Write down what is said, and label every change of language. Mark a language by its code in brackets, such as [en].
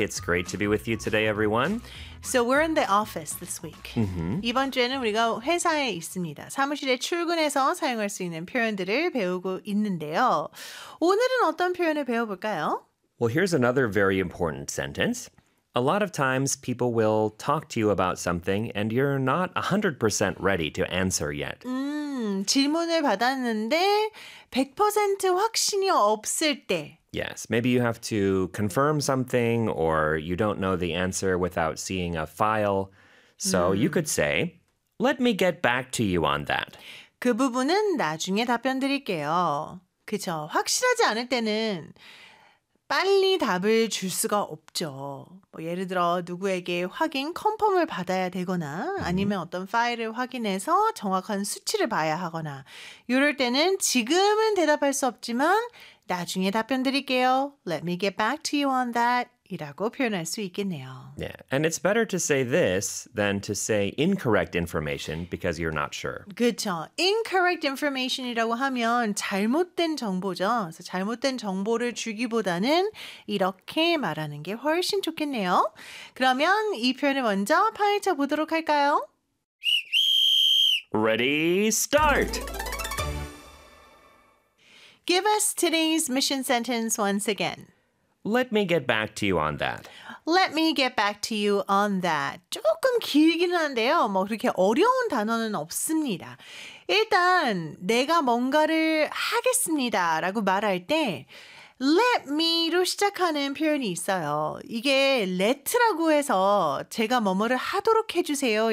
[en] It's great to be with you today, everyone. So we're in the office this week. Mm-hmm. [ko] 이번 주에는 우리가 회사에 있습니다. 사무실에 출근해서 사용할 수 있는 표현들을 배우고 있는데요. 오늘은 어떤 표현을 배워볼까요? [en] Well, here's another very important sentence. A lot of times people will talk to you about something and you're not 100% ready to answer yet. [ko] 질문을 받았는데 100% 확신이 없을 때. [en] Yes, maybe you have to confirm something or you don't know the answer without seeing a file. So you could say, let me get back to you on that. [ko] 그 부분은 나중에 답변 드릴게요. 그쵸, 확실하지 않을 때는 빨리 답을 줄 수가 없죠. 뭐 예를 들어 누구에게 확인 컨펌을 받아야 되거나 아니면 어떤 파일을 확인해서 정확한 수치를 봐야 하거나 이럴 때는 지금은 대답할 수 없지만 나중에 답변 드릴게요. [en] Let me get back to you on that [ko] 이라고 표현할 수 있겠네요. [en] Yeah. And it's better to say this than to say incorrect information because you're not sure. [ko] 그쵸. [en] Incorrect information [ko] 이라고 하면 잘못된 정보죠. 그래서 잘못된 정보를 주기보다는 이렇게 말하는 게 훨씬 좋겠네요. 그러면 이 표현을 먼저 파헤쳐 보도록 할까요? [en] Ready, start! Give us today's mission sentence once again. Let me get back to you on that. Let me get back to you on that. [ko] 조금 길기는 한데요. 뭐 그렇게 어려운 단어는 없습니다. 일단 내가 뭔가를 하겠습니다 라고 말할 때 let me로 시작하는 표현이 있어요. 이게 let라고 해서 제가 뭐뭐를 하도록 해주세요.